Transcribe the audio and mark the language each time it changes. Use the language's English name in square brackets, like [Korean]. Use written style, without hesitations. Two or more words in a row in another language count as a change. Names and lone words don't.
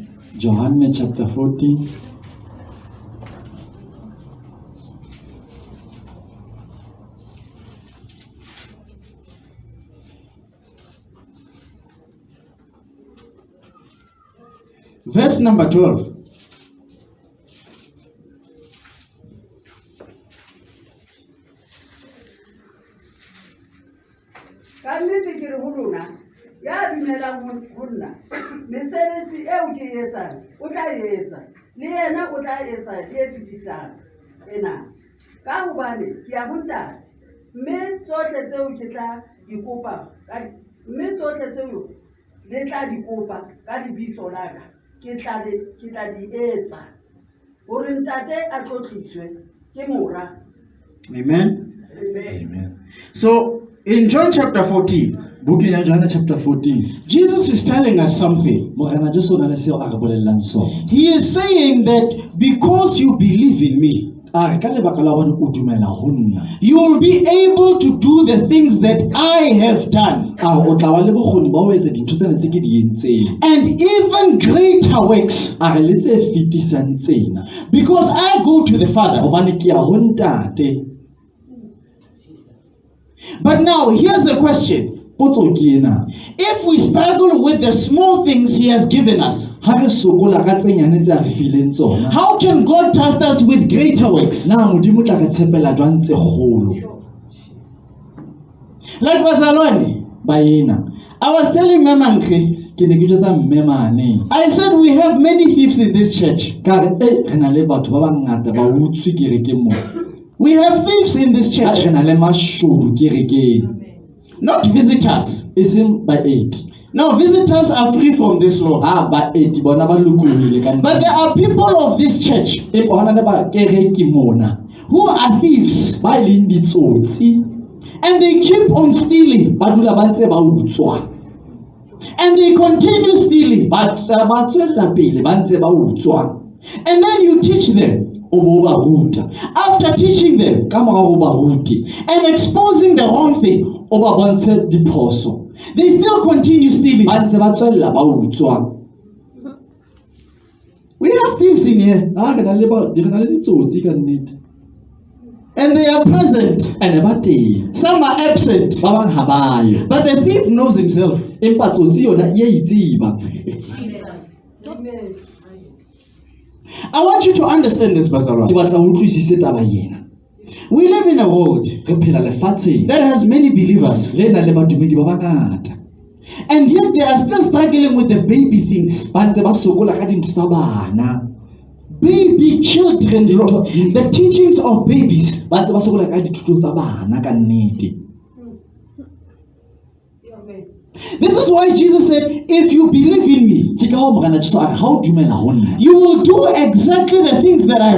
[English] Johannes chapter 14. Verse number 12. [Southern Sotho] Ka nnete ke re ho lona ya dumelang ho nna mesebetsi eo ke e etsang o tla e etsa le yena o tla etsa le e fetisang ena ka hobane ke ya ho ntate mme tsohle tseo ke tla di kopa mme tsohle tseo le tla di kopa ka lebitso la ka ke tla di etsa hore ntate a tlotliswe ke mora. Amen. Amen. [English] So in John chapter 14, [Southern Sotho] Bukeng ya Johannes chapter 14. [English] Jesus is telling us something. [Southern Sotho] Morena Jesu o na le seo a re bolellang sona. [English] He is saying that because you believe in me, [Southern Sotho] A re ka lebaka la hore o dumela ho nna, [English] you will be able to do the things that I have done, [Southern Sotho] a re o tla ba le bokgoni ba ho etsa dintho tsena tse ke di entseng. [English] and even greater works, [Southern Sotho] A re le tse fetisang tsena. [English] because I go to the Father. [Southern Sotho] Hobane ke ya ho ntate. [English] But now here's the question. [Southern Sotho] Potso ke ena. [English] If we struggle with the small things he has given us, [Southern Sotho] Ha re sokola ka tse nyane tse a re fileng tsona, [English] how can God trust us with greater works? [Southern Sotho] na Modimo tla re tshepela jwang tse kgolo? [English] Like Bazalwane, [Southern Sotho] Ba ena. [English] I was telling Mamankhe, [Southern Sotho] Ke ne ke jwetsa mme mane. [English] I said we have many thieves in this church. [Southern Sotho] Ka re re na le batho ba bangata ba utswi kerekeng mo. [English] We have thieves in this church, [Southern Sotho] Re na le mashodu kerekeng. [English] not visitors. [Southern Sotho] E seng baeti. [English] Now, visitors are free from this law. [Southern Sotho] Ha baeti bona ba lokolohile ka [English] But there are people of this church [Southern Sotho] e bona le ba kereke mona [English] who are thieves, [Southern Sotho] ba leng ditsotsi, [English] and they keep on stealing, [Southern Sotho] ba dula ba ntse ba utswa, [English] and they continue stealing. [Southern Sotho] ba tswella pele ba ntse ba utswa. [English] And then you teach them. [Southern Sotho] O bo ba ruta [English] After teaching them [Southern Sotho] ka mora o ba ruti, [English] and exposing the wrong thing, [Southern Sotho] o ba bontshe diphoso, [English] they still continue stealing. [Southern Sotho] ba ntse ba tswella ba utswa. [English] We have thieves in here, [Southern Sotho] Ha re na le ditsotsi ka nnete, [English] and they are present. [Southern Sotho] ene ba teng, [English] Some are absent, [Southern Sotho] ba bang ha ba yo, [English] but the thief knows himself. [Southern Sotho] empa tsotsi yona e a itseba. Amen. [English] I want you to understand this, [Southern Sotho] Ke Bazalwa. batla o utlwisise taba ena. [English] We live in a world [Southern Sotho] Re phela lefatsheng [English] that has many believers, [Southern Sotho] le nang le badumedi ba bangata, [English] and yet they are still struggling with the baby things. [Southern Sotho] ba ntse ba sokola ka dintho tsa bana, [English] Baby children, the teachings of babies. [Southern Sotho] ba ntse ba sokola ka dithuto tsa bana ka nnete. Amen. [English] This is why Jesus said, if you believe in me, [Southern Sotho] Ke ka ho Morena Jesu a re ha o dumela ho nna, [English] you will do exactly the things that I have